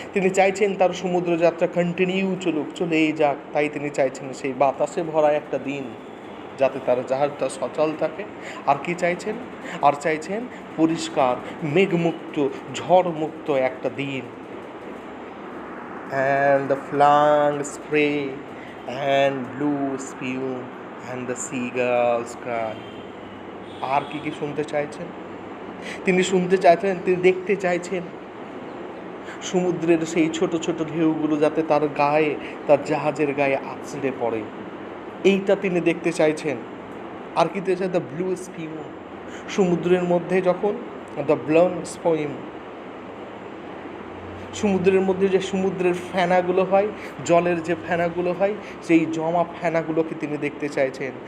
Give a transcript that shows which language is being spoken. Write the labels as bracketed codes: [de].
[bn] তিনি চাইছেন তার সমুদ্র যাত্রা কন্টিনিউ চলুক, চলেই যাক। তাই তিনি চাইছেন সেই বাতাসে ভরা একটা দিন যাতে তার জাহাজটা সচল থাকে। আর কি চাইছেন? আর চাইছেন পরিষ্কার মেঘমুক্ত ঝড়মুক্ত একটা দিন। [en] And the flying spray and blue spume and the seagulls cry. [bn] আর কি শুনতে চাইছেন? তিনি শুনতে চাইছেন, তিনি দেখতে চাইছেন সমুদ্রের সেই ছোট ছোট ঢেউগুলো যাতে তার গায়ে, তার জাহাজের গায়ে আছড়ে পড়ে, এইটা তিনি দেখতে চাইছেন। আর কি চাইছেন? [en] the blue spume, [bn] সমুদ্রের মধ্যে যখন [en] the blown spume, [bn] সমুদ্রের মধ্যে যে সমুদ্রের ফেনাগুলো হয়, জলের যে ফেনাগুলো হয়, সেই জমা ফেনাগুলোকে তিনি দেখতে চাইছেন।